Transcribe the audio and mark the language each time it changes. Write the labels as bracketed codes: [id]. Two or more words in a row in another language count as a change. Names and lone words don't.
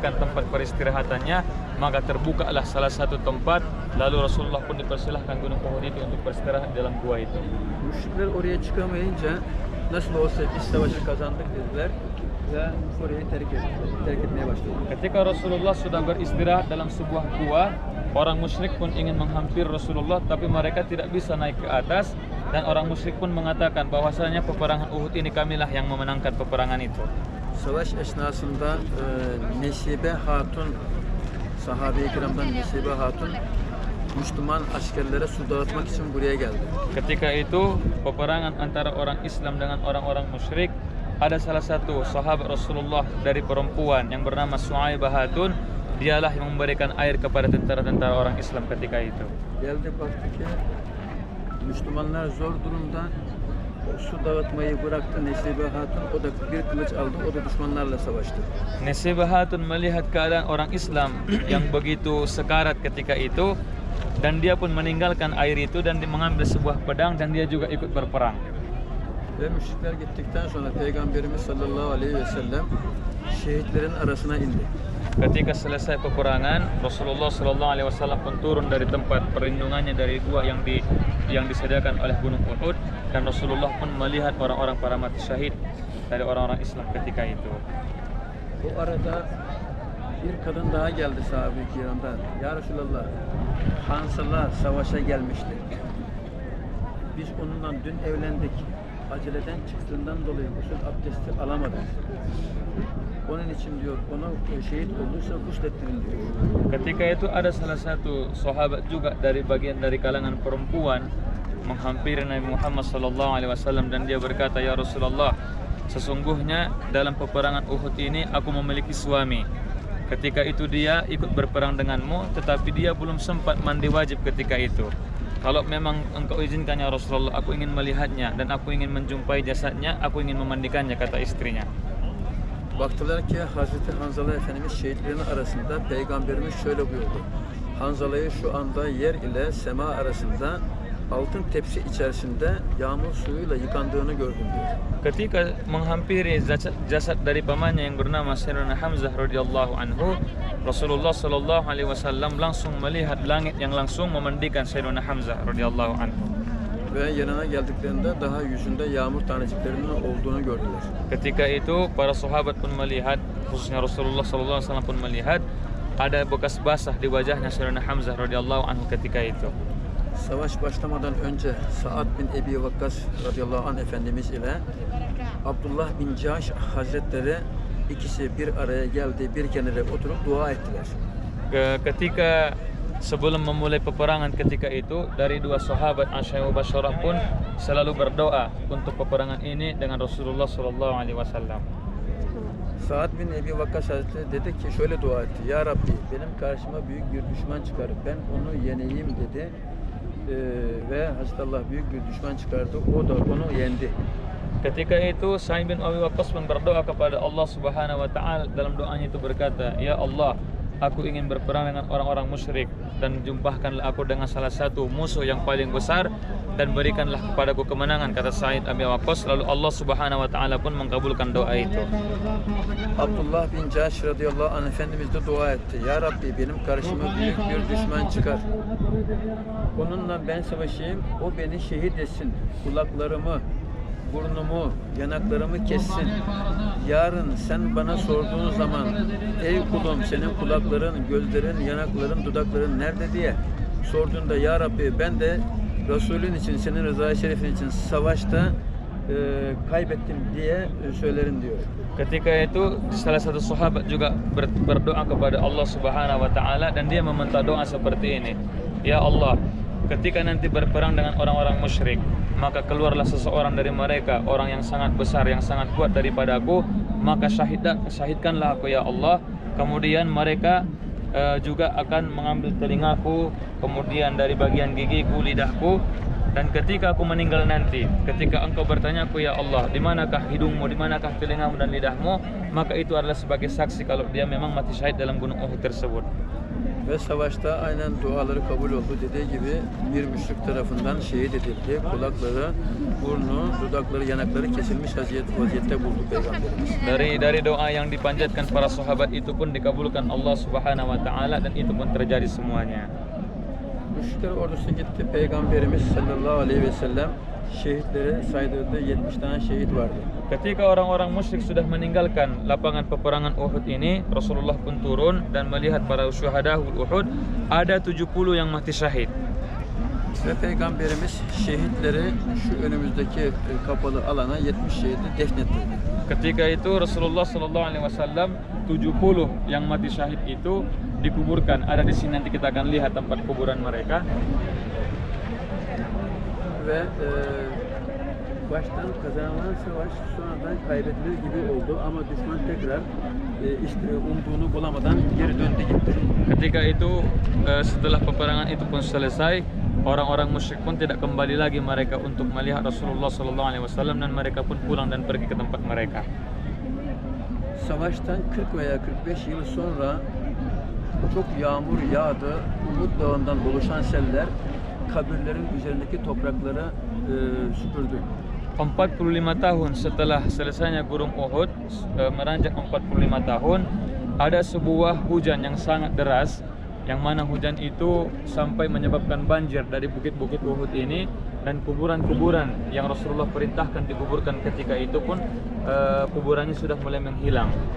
[id] menyelesaikan tempat peristirahatannya, maka terbukalah salah satu tempat, lalu Rasulullah pun dipersilahkan gunung Uhud itu untuk beristirahat dalam gua itu. [tr] Müşrikler oraya çıkamayınca nasıl olsa biz savaşı kazandık dediler ve orayı terk etmeye başladılar. [id] Ketika Rasulullah sudah beristirahat dalam sebuah gua, orang musyrik pun ingin menghampiri Rasulullah, tapi mereka tidak bisa naik ke atas, dan orang musyrik pun mengatakan bahwasanya peperangan Uhud ini kamilah yang memenangkan peperangan itu. [tr] Savaş esnasında Nesibe Hatun, sahabe-i kiramdan Nesibe Hatun, Müslüman askerlere su dağıtmak için buraya geldi. [id] Ketika itu peperangan antara orang Islam dengan orang-orang musyrik, ada salah satu sahabat Rasulullah dari perempuan yang bernama Suaibah Hatun, dialah yang memberikan air kepada tentara-tentara orang Islam ketika itu. [tr] Geldi baktı ki Müslümanlar zor durumda, su dağıtmayı bıraktı Nesibe Hatun, o da bir kılıç aldı, o da düşmanlarla savaştı. [id] Nesibah Hatun melihat keadaan orang Islam yang begitu sekarat ketika itu, dan dia pun meninggalkan air itu dan mengambil sebuah pedang, dan dia juga ikut berperang. [tr] Ve müşrikler gittikten sonra Peygamberimiz [ar] صلى الله عليه وسلم [tr] şehitlerin arasına indi. [id] Ketika selesai peperangan, Rasulullah [ar] صلى الله عليه وسلم [id] pun turun dari tempat perlindungannya dari gua yang disediakan oleh gunung Uhud, dan Rasulullah pun melihat orang-orang para mati syahid dari orang-orang Islam ketika itu. [tr] Bu arada bir kadın daha geldi sahabe-i kiramdan. Ya Resulallah, Hansalar savaşa gelmişti. Biz onunla dün evlendik. Aceleden çıktığından dolayı gusül abdesti alamadık. Onun için diyor, onu şehit olduysa guslettirin diyor. [id] Ketika itu ada salah satu sahabat juga dari bagian dari kalangan perempuan menghampiri Nabi Muhammad [ar] صلى الله عليه وسلم, [id] dan dia berkata, "Ya Rasulullah, sesungguhnya dalam peperangan Uhud ini aku memiliki suami. Ketika itu dia ikut berperang denganmu, tetapi dia belum sempat mandi wajib ketika itu. Kalau memang engkau izinkan ya Rasulullah, aku ingin melihatnya dan aku ingin menjumpai jasadnya, aku ingin memandikannya," kata istrinya. [tr] Baktılar ki Hazreti Hanzala Efendimiz şehitlerin arasında, Peygamberimiz şöyle buyurdu. Hanzala'yı şu anda yer ile sema arasında altın tepsi içerisinde yağmur suyuyla yıkandığını gördüm diyor. [id] Ketika menghampiri jasad dari pamannya yang bernama Sayyidina Hamzah [ar] رضي الله عنه, [id] Rasulullah [ar] صلى الله عليه وسلم [id] langsung melihat langit yang langsung memandikan Sayyidina Hamzah [ar] رضي الله عنه. [tr] Ve yanına geldiklerinde daha yüzünde yağmur taneciklerinin olduğunu gördüler. [id] Ketika itu para sahabat pun melihat, khususnya Rasulullah [ar] صلى الله عليه وسلم [id] pun melihat ada bekas basah di wajahnya Sayyidina Hamzah [ar] رضي الله عنه [id] ketika itu. [tr] Savaş başlamadan önce Sa'ad bin Ebi Vakkas [ar] رضي الله عنه [tr] Efendimiz ile Abdullah bin Cahş Hazretleri ikisi bir araya geldi, bir kenara oturup dua ettiler. [id] Ketika sebelum memulai peperangan ketika itu, dari dua sahabat Aisyah Mubasyarah pun selalu berdoa untuk peperangan ini dengan Rasulullah [ar] صلى الله عليه وسلم. [tr] Sa'ad bin Ebi Vakkas Hazretleri dedi ki, şöyle dua etti. Ya Rabbi, benim karşıma büyük bir düşman çıkarıp ben onu yeneyim dedi. Ve Hazreti Allah büyük bir düşman çıkardı, o da onu yendi. [id] Ketika itu Sa'id bin Abi Waqqas pun berdoa kepada Allah [ar] سبحانه وتعالى, [id] dalam doanya itu berkata, "Ya Allah, aku ingin berperang dengan orang-orang musyrik, dan jumpahkanlah aku dengan salah satu musuh yang paling besar, dan berikanlah kepadaku kemenangan," kata Sa'id Abi Waqqas. Lalu Allah [ar] سبحانه وتعالى [id] pun mengabulkan doa itu. [tr] Abdullah bin Cahş [ar] رضي الله عنه [tr] Efendimiz de dua etti. Ya Rabbi, benim karşıma büyük bir düşman çıkar. Onunla ben savaşayım, o beni şehit etsin. Kulaklarımı, burnumu, yanaklarımı kessin. Yarın sen bana sorduğun zaman, ey kulum senin kulakların, gözlerin, yanakların, dudakların nerede diye sorduğunda, Ya Rabbi ben de Resulün için, senin rızayı şerifin için savaşta kaybettim diye söylerim diyor. [id] Ketika itu salah satu sahabat juga berdoa kepada Allah [ar] سبحانه وتعالى, [id] dan dia meminta doa seperti ini. Ya Allah, ketika nanti berperang dengan orang-orang musyrik, maka keluarlah seseorang dari mereka, orang yang sangat besar, yang sangat kuat daripada aku, maka syahidkanlah aku ya Allah. Kemudian mereka juga akan mengambil telingaku, kemudian dari bagian gigiku, lidahku, Dan ketika aku meninggal nanti, ketika engkau bertanya aku, ya Allah, di manakah hidungmu, di manakah telingamu dan lidahmu, maka itu adalah sebagai saksi kalau dia memang mati syahid dalam gunung Uhud tersebut. [tr] Ve savaşta aynen duaları kabul oldu dediği gibi bir müşrik tarafından şehit edildi. Kulakları, burnu, dudakları, yanakları kesilmiş vaziyette buldu Peygamberimiz. [id] Dari doa yang dipanjatkan para sahabat itu pun dikabulkan Allah [ar] سبحانه وتعالى [id] dan itu pun terjadi semuanya. [tr] Müşrikler ordusu gitti. Peygamberimiz [ar] صلى الله عليه وسلم [tr] şehitleri saydırdı. 70 tane şehit vardı. [id] Ketika orang-orang musyrik sudah meninggalkan lapangan peperangan Uhud ini, Rasulullah pun turun dan melihat para syuhada Uhud, ada 70 yang mati syahid. [tr] Ve Peygamberimiz şehitleri şu önümüzdeki kapalı alana 70 şehidi defnettirdi. [id] Ketika itu Rasulullah [ar] صلى الله عليه وسلم [id] 70 yang mati syahid itu dikuburkan. Ada di sini, nanti kita akan lihat tempat kuburan mereka. [tr] Ve baştan kazanılan savaş sonradan kaybedilir gibi oldu ama düşman tekrar işte umduğunu bulamadan geri döndü gitti. [id] Ketika itu setelah peperangan itu pun selesai, orang-orang musyrik pun tidak kembali lagi mereka untuk melihat Rasulullah [ar] صلى الله عليه وسلم [id] dan mereka pun pulang dan pergi ke tempat mereka. [tr] Savaştan 40 veya 45 yıl sonra çok yağmur yağdı. Uhud Dağı'ndan oluşan seller kabirlerin üzerindeki toprakları süpürdü. [id] 45 tahun setelah selesainya Gunung Uhud, meranjak 45 tahun, ada sebuah hujan yang sangat deras, yang mana hujan itu sampai menyebabkan banjir dari bukit-bukit Uhud ini, dan kuburan-kuburan yang Rasulullah perintahkan dikuburkan ketika itu pun kuburannya sudah mulai menghilang.